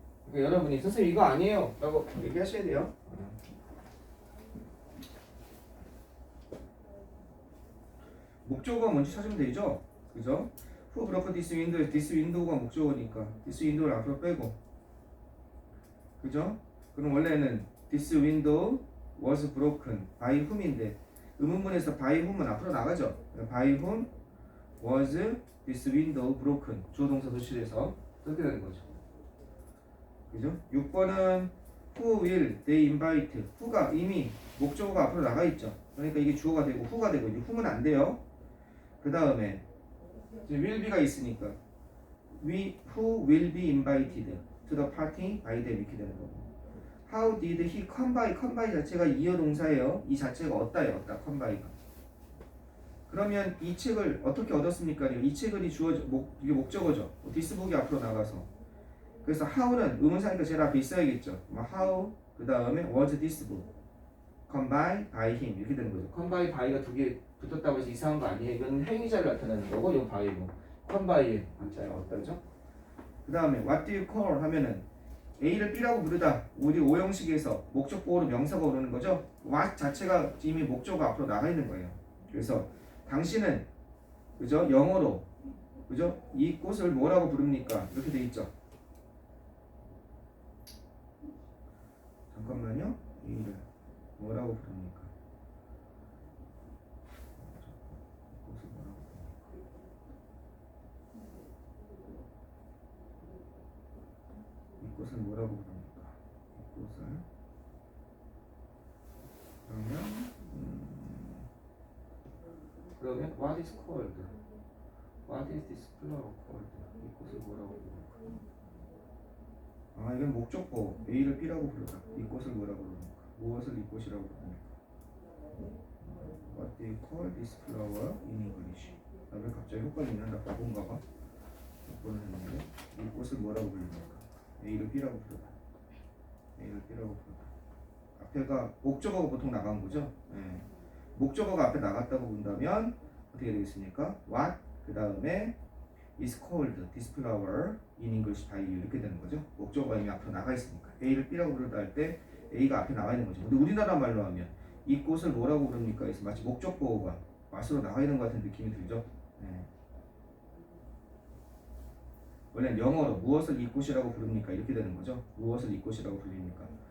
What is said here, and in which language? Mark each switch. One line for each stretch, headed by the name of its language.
Korean: 그러니까 여러분이 선생님 이거 아니에요 라고 얘기하셔야 돼요. 목적어가 뭔지 찾으면 되죠. 그죠?
English: Who broke this window? This window
Korean: 가 목적어니까 this window를 앞으로 빼고, 그죠? 그럼 원래는
English: this window was broken by whom인데
Korean: 의문문에서
English: by whom은
Korean: 앞으로 나가죠.
English: by whom was this window broken?
Korean: 주어 동사 도실에서 쓰게 되는 거죠. 그죠? 6번은
English: who will they invite?
Korean: who가 이미 목적어가 앞으로 나가 있죠. 그러니까 이게 주어가 되고 who가 되고, 이제 whom은 안 돼요. 그 다음에
English: will be가 있으니까 who will be invited to the party by them
Korean: 이렇게 되는 거고.
English: How did he come by?
Korean: come by 자체가 이어 동사예요. 이 자체가 얻다예요. 얻다. come by가. 그러면 이 책을 어떻게 얻었습니까? 이 책을 이게 목적어죠. this북이 앞으로 나가서. 그래서 how는 의문사니까 제일 앞에 있어야겠죠.
English: how
Korean: 그 다음에
English: was this book come by him
Korean: 이렇게 되는 거죠. come by가 두 개 붙었다고 해서 이상한 거 아니에요. 이건 행위자를 나타내는 거고, 이건 by고. come by 한자가 어떠죠? 그 다음에
English: what do you call
Korean: 하면은 A를 B라고 부르다. 우리 5형식에서 목적보호로 명사가 오르는 거죠. what 자체가 이미 목적어가 앞으로 나가 있는 거예요. 그래서 당신은, 그죠? 영어로, 그죠? 이 꽃을 뭐라고 부릅니까? 이렇게 돼 있죠. 잠깐만요. A를 뭐라고 부릅니까? 꽃을 뭐라고 부릅니까? 이 꽃을 뭐라고 부릅니까? 이 꽃을 그러면
English: what is called? What is this flower called?
Korean: 이 꽃을 뭐라고 부릅니까? 이건 목적보. A를 B라고 부르다. 이 꽃을 뭐라고 부릅니까? 무엇을 이 꽃이라고 부릅니까?
English: What do you call this flower in English?
Korean: 왜 갑자기 헷갈리냐? 나 바본가 봐. 바보는 했는데 이 꽃을 뭐라고 부릅니까? A를 B라고 부르다. A를 B라고 부르다. 앞에가 목적어가 보통 나간 거죠. 예. 목적어가 앞에 나갔다고 본다면 어떻게 되겠습니까?
English: What
Korean: 그 다음에
English: is called this flower in English by you
Korean: 이렇게 되는 거죠. 목적어가 이미 앞으로 나가 있으니까 A를 B라고 부르다 할 때 A가 앞에 나와 있는 거죠. 근데 우리나라 말로 하면 이 꽃을 뭐라고 부릅니까? 해서 마치 목적어가 맛으로 나와 있는 것 같은 느낌이 들죠. 예. 원래는 영어로 무엇을 이 꽃이라고 부릅니까? 이렇게 되는 거죠. 무엇을 이 꽃이라고 불립니까?